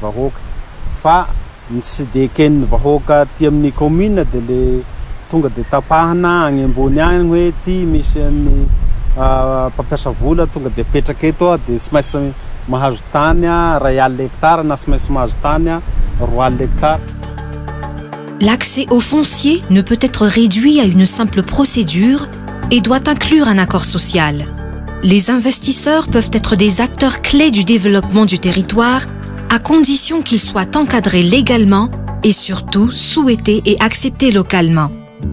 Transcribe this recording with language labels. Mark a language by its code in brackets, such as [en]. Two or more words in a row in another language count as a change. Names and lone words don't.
[mg] vahoaka fa tsy de ken'ny vahoaka ty amin'ny commune de le tonga de tapahana agny ambony agny hoe ty misy ny mpampiasa vola tonga de petraka eto de tsy maintsy mahazo tany ray alina hectare na tsy maintsy mahazo tany 3 alina hectare. [fr] L'accès au foncier ne peut être réduit à une simple procédure et doit inclure un accord social. Les investisseurs peuvent être des acteurs clés du développement du territoire à condition qu'ils soient encadrés légalement et surtout souhaités et acceptés localement.